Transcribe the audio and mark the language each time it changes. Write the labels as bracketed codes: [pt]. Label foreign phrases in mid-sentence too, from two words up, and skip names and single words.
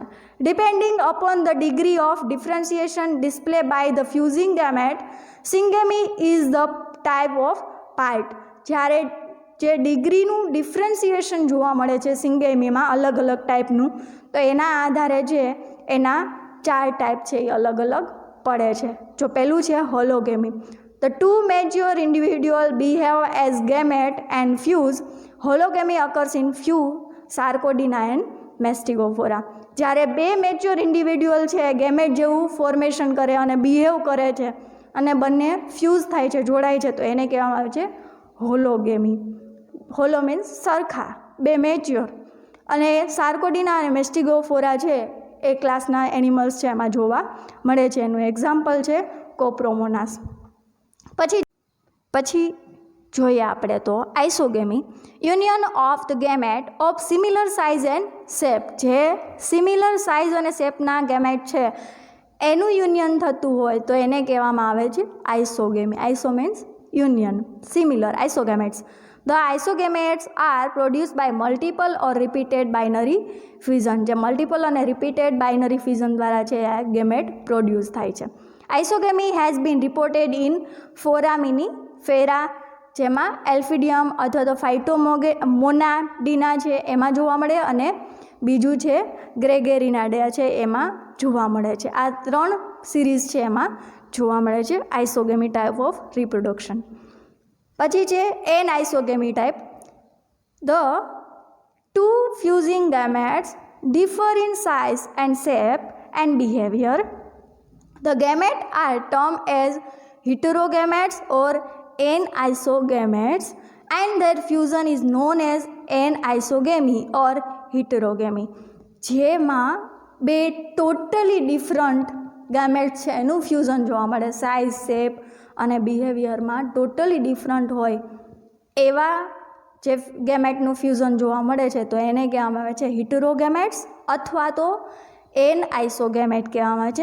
[en] depending upon the degree of differentiation display by the fusing gamete syngamy is the type of part. [gu] જ્યારે જે ડિગ્રીનું ડિફરન્સિએશન જોવા મળે છે સિંગેમીમાં અલગ અલગ ટાઈપનું તો એના આધારે જે એના 4 ટાઈપ છે એ અલગ અલગ પડે છે. જો પહેલું છે હોલોગેમી. [en] The 2 mature individuals behave as gamete and fuse. Hologamy occurs in few Sarcodina and Mastigophora. [gu] જ્યારે 2 [en] mature individual [gu] છે ગેમેટ જેવું ફોર્મેશન કરે અને બિહેવ કરે છે અને બંને ફ્યુઝ થાય છે જોડાય છે તો એને કહેવામાં આવે છે હોલોગેમી. હોલો મીન્સ સરખા 2 મેચ્યોર. અને સાર્કોડિના અને મેસ્ટિગોફોરા છે એ ક્લાસના એનિમલ્સ છે એમાં જોવા મળે છે. એનું એક્ઝામ્પલ છે કોપ્રોમોનાસ. પછી જોઈએ આપણે તો આઇસોગેમી. [en] union of the gamete of similar size and shape. [gu] જે [en] similar size [gu] અને શેપના ગેમેટ છે એનું યુનિયન થતું હોય તો એને કહેવામાં આવે છે આઇસોગેમી. [en] iso means union, similar, isogametes. The isogametes are produced by multiple or repeated binary fission. [gu] જે મલ્ટિપલ અને [en] repeated binary fusion [gu] દ્વારા છે આ ગેમેટ પ્રોડ્યુસ થાય છે. [en] isogamy has been reported in Foraminifera [gu] જેમાં એલ્ફિડિયમ અથવા તો ફાઇટોમોનાડીના છે એમાં જોવા મળે અને બીજું છે ગ્રેગેરિનાડા છે એમાં જોવા મળે છે. આ 3 સિરીઝ છે એમાં જોવા મળે છે આઇસોગેમી [en] type of reproduction. [gu] પછી છે [en] an isogamy type. the 2 fusing gametes differ in size and shape and behavior. The gametes are termed as heterogametes or N-isogametes and their fusion is known as N-isogamy or heterogamy. [gu] જેમાં 2 [en] totally different gametes [gu] છે એનું ફ્યુઝન જોવા મળે. સાઇઝ, શેપ અને બિહેવિયરમાં [en] totally different [gu] હોય એવા જે ગેમેટનું ફ્યુઝન જોવા મળે છે તો એને કહેવામાં આવે છે હિટરોગેમેટ્સ અથવા તો એન આઇસોગેમેટ કહેવામાં આવે છે.